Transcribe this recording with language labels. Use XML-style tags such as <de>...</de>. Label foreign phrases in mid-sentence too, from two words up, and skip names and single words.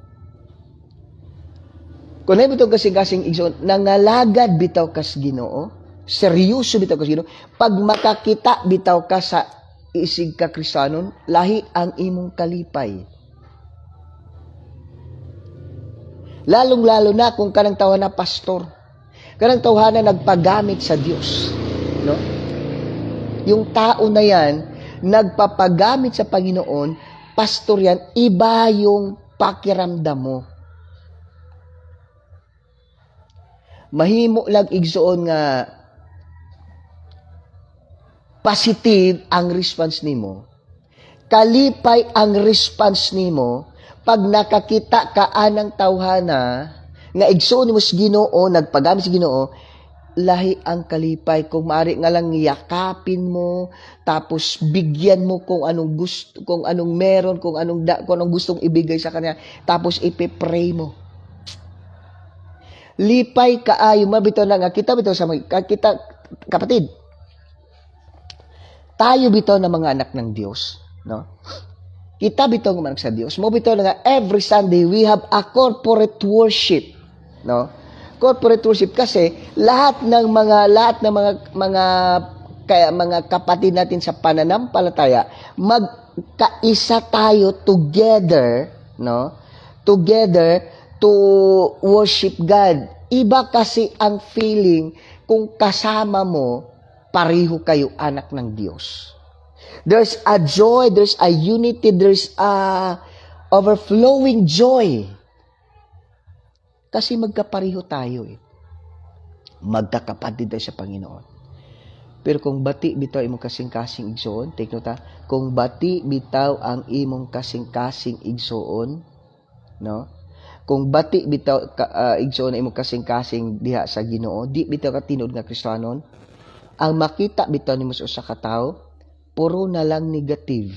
<ceb>Kung ang imo bitong kasing-kasing igsoon, nangalagad bitaw kas Ginoo, seryoso bitaw kas Ginoo, pag makakita bitaw ka sa isig ka Kristohanon, lahi ang imong kalipay.</ceb> <tl>Lalong-lalo na kung</tl> <ceb>kanang tawhan na pastor. Kanang tawhana nagpagamit sa Diyos. No?</ceb> <tl>Yung tao na yan, nagpapagamit sa Panginoon, pastor yan, iba yung pakiramdam mo.</tl> <ceb>Mahimo lang igsuon nga positive ang response nimo. Kalipay ang response nimo pag nakakita ka anang tawhana nga igsuon nimo sa Ginoo, nagpagamit sa Ginoo, lahi ang kalipay.</ceb> <tl>Kung maari nga lang yakapin mo, tapos bigyan mo kung anong gusto, kung anong meron, kung anong gustong ibigay sa kanya, tapos ipipray mo.</tl> <ceb>Lipay kaayo, mabito na nga, kita bitaw sa kita, kapatid,</ceb> <tl>tayo bitaw na mga anak ng Diyos,</tl> <ceb>no? Kita bitaw ng anak sa Diyos. Mo bitaw na nga,</ceb> <en>every Sunday, we have a corporate worship, no? Corporate worship</en> <tl>kasi lahat ng mga kapatid natin sa pananampalataya, magkaisa tayo together, no?</tl> <en>Together to worship God.</en> <tl>Iba kasi ang feeling kung kasama mo, pareho kayo anak ng Diyos.</tl> <en>There's a joy, there's a unity, there's a overflowing joy.</en> <tl>Kasi magkapareho tayo eh. Magkakapatid tayo sa Panginoon.</tl> <ceb>Pero kung bati bitaw imong kasing-kasing igsoon,</ceb> <en>take note</en> <ceb>ha, kung bati bitaw ang imong kasing-kasing igsoon, no? Kung bati bitaw igsoon imong kasing-kasing diha sa Ginoo, di bitaw ka tinud nga Kristiyanon, ang makita bitaw nimo sa usa ka tawo, puro na lang negative.</ceb>